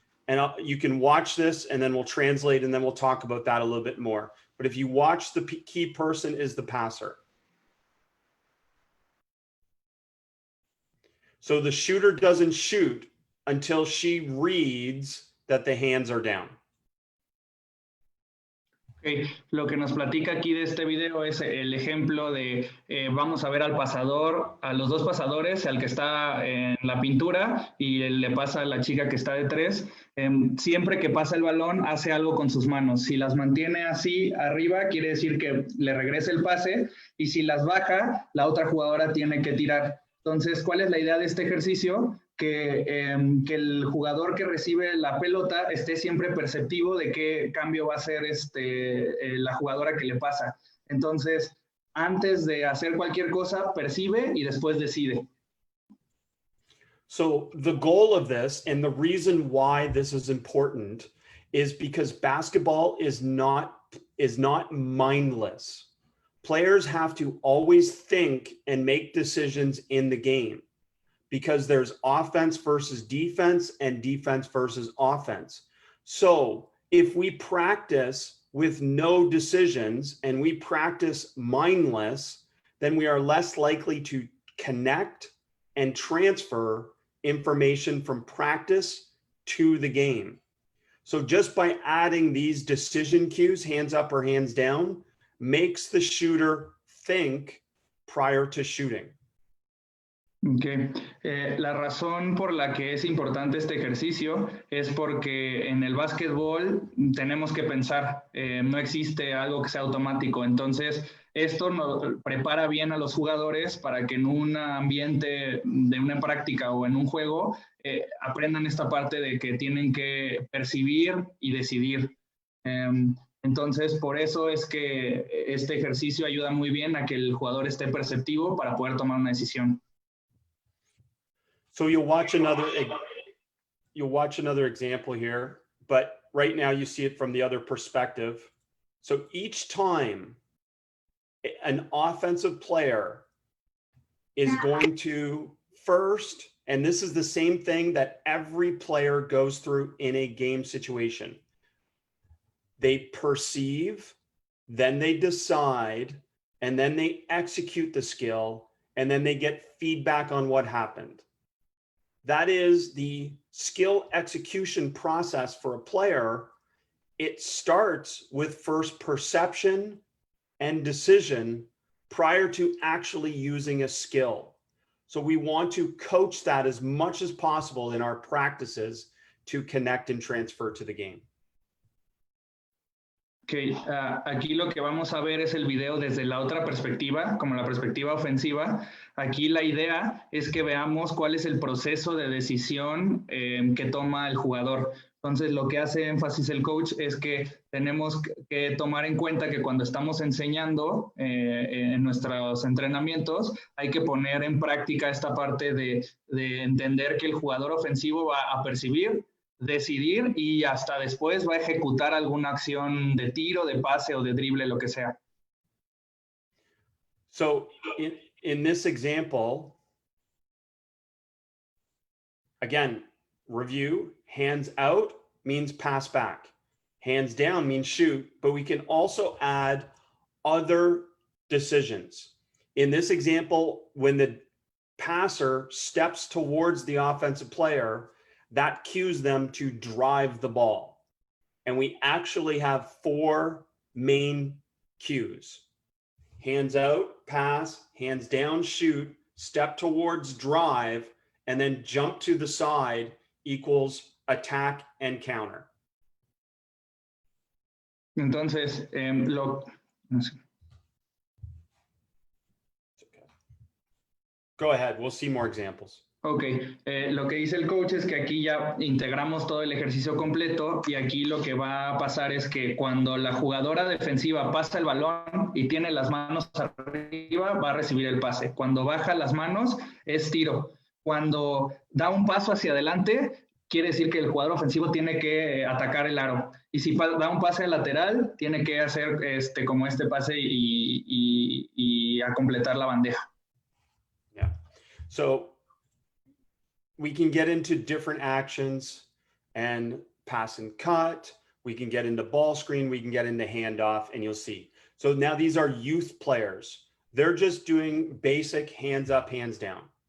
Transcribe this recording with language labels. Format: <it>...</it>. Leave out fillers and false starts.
<en>And you can watch this, and then we'll translate, and then we'll talk about that a little bit more. But if you watch, the key person is the passer. So the shooter doesn't shoot until she reads that the hands are down. Okay.</en> <es>Lo que nos platica aquí de este video es el ejemplo de vamos a ver al pasador, a los dos pasadores, al que está en la pintura y le pasa a la chica que está de tres. Siempre que pasa el balón hace algo con sus manos. Si las mantiene así arriba, quiere decir que le regrese el pase, y si las baja, la otra jugadora tiene que tirar. Entonces, ¿cuál es la idea de este ejercicio? Que el jugador que recibe la pelota esté siempre perceptivo de qué cambio va a hacer la jugadora que le pasa. Entonces, antes de hacer cualquier cosa, percibe y después decide.</es> <en>So the goal of this, and the reason why this is important, is because basketball is not mindless. Players have to always think and make decisions in the game, because there's offense versus defense and defense versus offense. So if we practice with no decisions and we practice mindless, then we are less likely to connect and transfer information from practice to the game. So just by adding these decision cues, hands up or hands down, makes the shooter think prior to shooting. Okay.</en> <es>La razón por la que es importante este ejercicio es porque en el básquetbol tenemos que pensar, no existe algo que sea automático, entonces esto nos prepara bien a los jugadores para que en un ambiente de una práctica o en un juego aprendan esta parte de que tienen que percibir y decidir. Entonces, por eso es que este ejercicio ayuda muy bien a que el jugador esté perceptivo para poder tomar una decisión.</es> <en>So you'll watch another example here, but right now you see it from the other perspective. So each time an offensive player is going to first, and this is the same thing that every player goes through in a game situation. They perceive, then they decide, and then they execute the skill, and then they get feedback on what happened. That is the skill execution process for a player. It starts with first perception and decision prior to actually using a skill. So we want to coach that as much as possible in our practices to connect and transfer to the game.</en> <es>Okay, aquí lo que vamos a ver es el video desde la otra perspectiva, como la perspectiva ofensiva. Aquí la idea es que veamos cuál es el proceso de decisión que toma el jugador. Entonces, lo que hace énfasis el coach es que tenemos que tomar en cuenta que cuando estamos enseñando en nuestros entrenamientos, hay que poner en práctica esta parte de entender que el jugador ofensivo va a percibir, decidir y hasta después va a ejecutar alguna acción de tiro, de pase o de drible, lo que sea.</es> <en>So in this example, again, review, hands out means pass back. Hands down means shoot, but we can also add other decisions. In this example, when the passer steps towards the offensive player, that cues them to drive the ball. And we actually have 4 main cues. Hands out, pass, hands down, shoot, step towards, drive, and then jump to the side equals attack and counter.</en> <es>Entonces, no sé.</es> <en>Go ahead, we'll see more examples.</en> <es>Ok, lo que dice el coach es que aquí ya integramos todo el ejercicio completo y aquí lo que va a pasar es que cuando la jugadora defensiva pasa el balón y tiene las manos arriba, va a recibir el pase. Cuando baja las manos, es tiro. Cuando da un paso hacia adelante, quiere decir que el jugador ofensivo tiene que atacar el aro. Y si da un pase lateral, tiene que hacer como este pase y a completar la bandeja.</es> <en>Yeah. So we can get into different actions and pass and cut. We can get into ball screen. We can get into handoff, and you'll see. So now these are youth players. They're just doing basic hands up, hands down.</en>